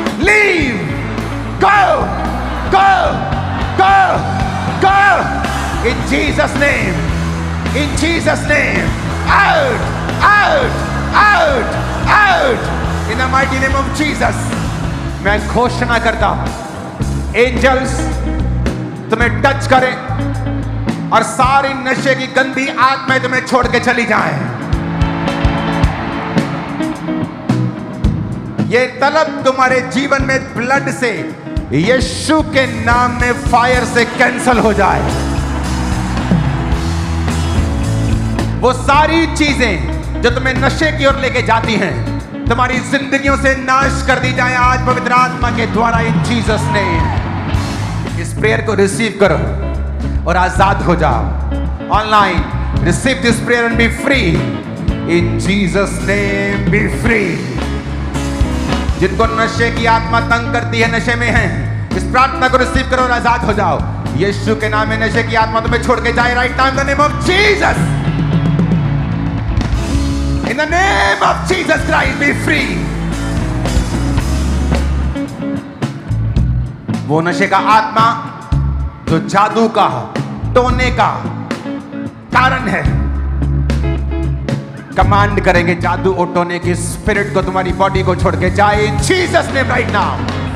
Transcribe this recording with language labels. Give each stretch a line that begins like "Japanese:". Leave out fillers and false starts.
Hindi: Leave,
English: go, go, go, go, in Jesus' name, in Jesus' name, out, out, out, out, in the mighty name of Jesus।
Hindi: मैं घोषणा करता हूं, angels तुम्हें touch करें और सारी नशे की गंदी आत्माएं तुम्हें छोड़ के चली जाएं। ये तलब तुम्हारे जीवन में ब्लड से, यीशु के नाम में फायर से कैंसल हो जाए। वो सारी चीजें जो तुम्हें नशे की ओर लेके जाती हैं, तुम्हारी जिंदगियों से नाश कर दी जाए आज पवित्र आत्मा के द्वारा,
English: In Jesus name.
Hindi: इस प्रेयर को रिसीव करो और आजाद हो जाओ।
English: Online receive this prayer and be free in Jesus name, be free.
Hindi: जिनको नशे की आत्मा तंग करती है, नशे में है, इस प्रार्थना को रिसीव करो और आजाद हो जाओ। यीशु के नाम में नशे की आत्मा तुम्हें छोड़ के जाए
English: Right now in the name of Jesus. In the name of Jesus Christ, be free.
Hindi: वो नशे का आत्मा जो जादू का, टोने का कारण है, कमांड करेंगे जादू और टोने की स्पिरिट को तुम्हारी बॉडी को छोड़ के जाए
English: In Jesus name right now.